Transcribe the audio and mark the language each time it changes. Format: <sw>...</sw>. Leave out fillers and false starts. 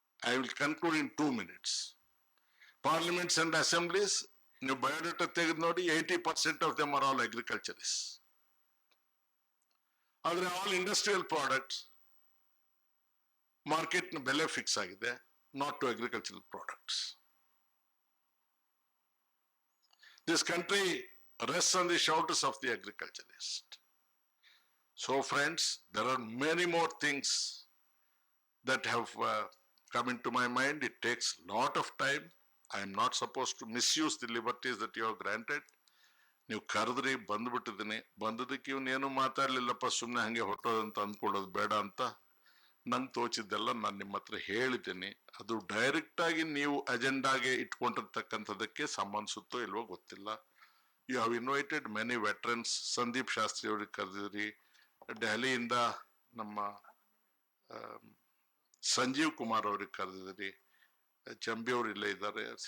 <en>I will conclude in 2 minutes. Parliaments and assemblies,</en> <kn>ನೀವು biodata ತೆಗೆದು ನೋಡಿ,</kn> <en>80% of them are all agriculturist. ಆದ್ರೆ all industrial products market ನ</en> <kn>ಬೆಲೆ ಫಿಕ್ಸ್ ಆಗಿದೆ,</kn> <en>Not to agricultural products. This country rests on the shoulders of the agriculturist. So friends, there are many more things that have come into my mind. It takes a lot of time. I am not supposed to misuse the liberties that you have granted.</en> <kn>ನೀವು ಕರೆದ್ರಿ, ಬಂದ್ಬಿಟ್ಟಿದ್ದೀನಿ. ಬಂದದಕ್ಕೆ ಇವನೇನು ಮಾತಾಡ್ಲಿಲ್ಲಪ್ಪ, ಸುಮ್ಮನೆ ಹಂಗೆ ಹೊಟ್ಟೋದಂತ ಅಂದ್ಕೊಳ್ಳೋದು ಬೇಡ ಅಂತ ನಂಗೆ ತೋಚಿದ್ದೆಲ್ಲ ನಾನು ನಿಮ್ಮ ಹತ್ರ ಹೇಳಿದ್ದೀನಿ. ಅದು ಡೈರೆಕ್ಟ್ ಆಗಿ ನೀವು ಅಜೆಂಡಾಗೆ ಇಟ್ಕೊಂಡಿರ್ತಕ್ಕಂಥದಕ್ಕೆ ಸಂಬಂಧಿಸುತ್ತೋ ಇಲ್ವೋ ಗೊತ್ತಿಲ್ಲ.</kn> <en>You have invited many veterans.</en> <kn>Sandeep Shastri ಅವ್ರಿಗೆ ಕರೆದಿದ್ರಿ, ದೆಹಲಿಯಿಂದ ನಮ್ಮ ಸಂಜೀವ್ ಕುಮಾರ್ ಅವ್ರಿಗೆ ಕರೆದಿದ್ರಿ, ಚಂಬಿ ಅವ್ರು ಇಲ್ಲೇ ಇದ್ದಾರೆ.</kn>